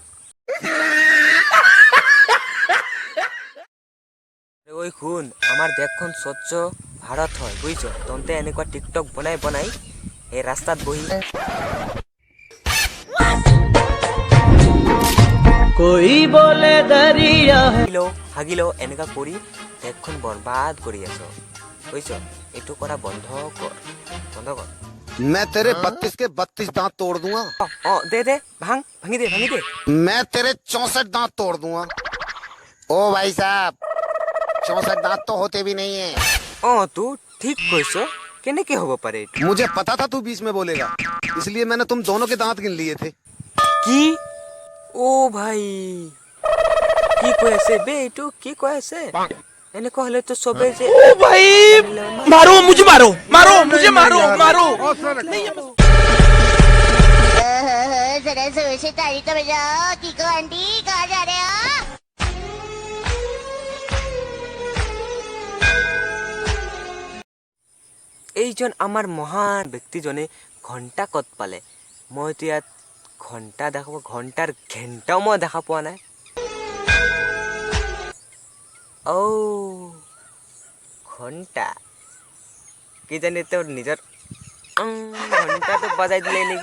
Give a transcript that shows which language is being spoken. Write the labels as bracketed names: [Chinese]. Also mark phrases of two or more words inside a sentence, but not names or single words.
[Assamese] ঐ শুন, আমাৰ দেশখন স্বচ্ছ ভাৰত হয় বুজিছ, তন্তে এনেকুৱা টিকটক বনাই এই ৰাস্তাত বহি হাগিলো এনেকুৱা কৰি দেশখন বৰবাদ কৰি আছ বুজিছ। এইটো কৰা বন্ধ কৰ। [Hindi] मैं तेरे 32 के 32 दांत तोड़ दूंगा। दे भांगी दे। मैं तेरे 64 दांत तोड़ दूंगा। ओ भाई साहब, 64 दांत तो होते भी नहीं है। तू ठीक [Assamese] কৈছ, কেনেকে হ'ব পাৰে? [Hindi] मुझे पता था तू बीच में बोलेगा, इसलिए मैंने तुम दोनों के दांत गिन लिए थे। [Assamese] কি [Hindi] ओ भाई [Assamese] কি কৈ আছে বে? এইটো কি কৈ আছে? এনেকুৱা হলে তো সবে যে [Hindi] ओ भाई मारो मुझे मारो जरा जोर से ताली तो बजाओ। कीको आंटी कहाँ जा रहे हो? [Assamese] এইজন আমাৰ মহান ব্যক্তিজনে ঘণ্টা ক'ত পালে? মইতো ইয়াত ঘণ্টা দেখাব, ঘণ্টাৰ ঘণ্টাও মই দেখা পোৱা নাই। ঘণ্টা কি জানি তোৰ নিজৰ ঘণ্টাটো বজাই দিলে নেকি?